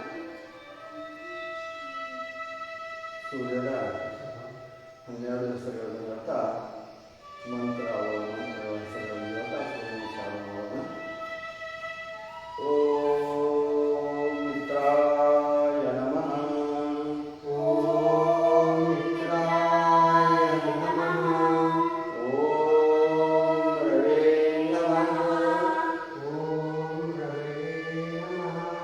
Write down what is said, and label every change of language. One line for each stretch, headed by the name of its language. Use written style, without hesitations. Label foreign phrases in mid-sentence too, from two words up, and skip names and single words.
Kannada: ಸೂರ್ಯನ 12 ಹೆಸರುಗಳನ್ನು ಹೇಳ್ತಾ ಮಂತ್ರ ಹೆಸರುಗಳನ್ನು ಹೇಳ್ತಾ ಸೂರ್ಯ ನಮಸ್ಕಾರ ಮಾಡೋಣ.
Sanskrit: ಓಂ ಮಿತ್ರಾಯ ನಮಃ. ಓಂ ಮಿತ್ರಾಯ ನಮಃ. ಓಂ ರವೇ ನಮಃ. ಓಂ ರವೇ ನಮಃ.